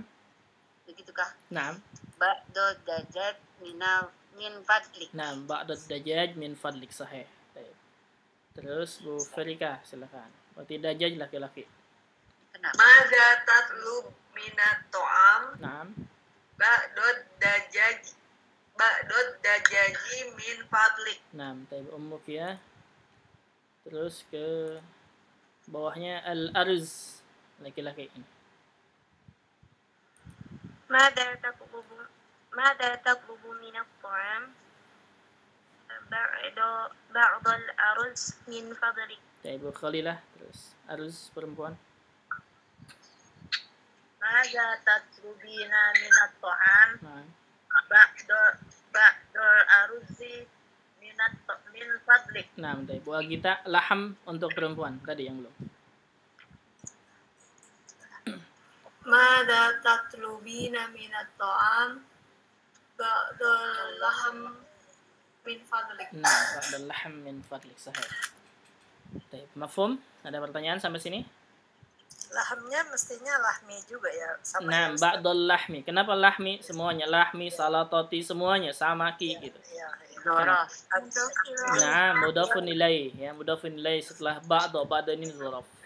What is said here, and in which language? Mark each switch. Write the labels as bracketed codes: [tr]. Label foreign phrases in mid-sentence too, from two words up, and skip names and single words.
[id] Begitukah? nah, [ar] بعض دجاج من فضلك. nah, بعض الدجاج من فضلك، صحيح. [id] Baik. Terus Bu Ferika, silakan. Berarti dajjal laki-laki. Kenapa? [ar] ماذا تطلب من الطعام Nah, بعض الدجاج من فضلك. [id] nah, taib Ummu Fiyah. Terus ke bawahnya al-arz, laki-laki ini. [ar] ماذا تطلب من الطعام بعض الأرز من فضلك. [id] Taib Bu Khalilah, terus arz perempuan. [ar] ماذا تطلبين من الطعام Nah, بعض الأرز من فضلك. [id] nah, taib Bu Agita, laham untuk perempuan. Tadi yang belum. [ar] ماذا تطلبين من الطعام بعض اللحم من فضلك. Nah, بعض اللحم من فضلك، صحيح. طيب، مفهوم? [id] Ada pertanyaan sampai sini? Lahamnya mestinya lahmi juga ya, sama Nah, ya, Ustaz. [ar] بعض اللحم. [id] Kenapa lahmi? Semuanya lahmi, salatoti, semuanya sama ki gitu. Ya, ya. Dorof. Nah, [ar] مضاف إليه, [id] ya, [ar] مضاف إليه [id] setelah ba'da ini dzaraf.